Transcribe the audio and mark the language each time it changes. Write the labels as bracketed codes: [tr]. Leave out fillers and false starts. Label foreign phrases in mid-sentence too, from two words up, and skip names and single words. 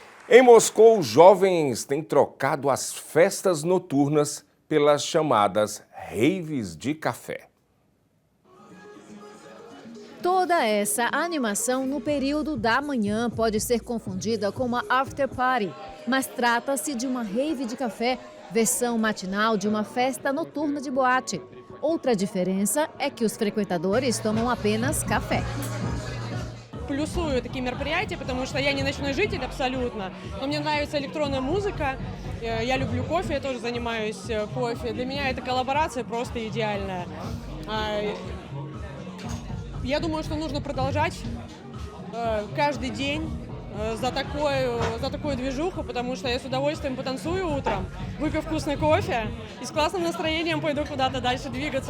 [pt] Em Moscou, os jovens têm trocado as festas noturnas pelas chamadas raves de café. Toda essa animação no período da manhã pode ser confundida com uma [en] after party, [pt] mas trata-se de uma rave de café, versão matinal de uma festa noturna de boate. Outra diferença é que os frequentadores tomam apenas café. [ru] Плюсую такие мероприятия, потому что я не ночной житель абсолютно, но мне нравится электронная музыка, я люблю кофе, я тоже занимаюсь кофе. Для меня эта коллаборация просто идеальная. Я думаю, что нужно продолжать каждый день за такую движуху, потому что я с удовольствием потанцую утром, выпью вкусный кофе и с классным настроением пойду куда-то дальше двигаться.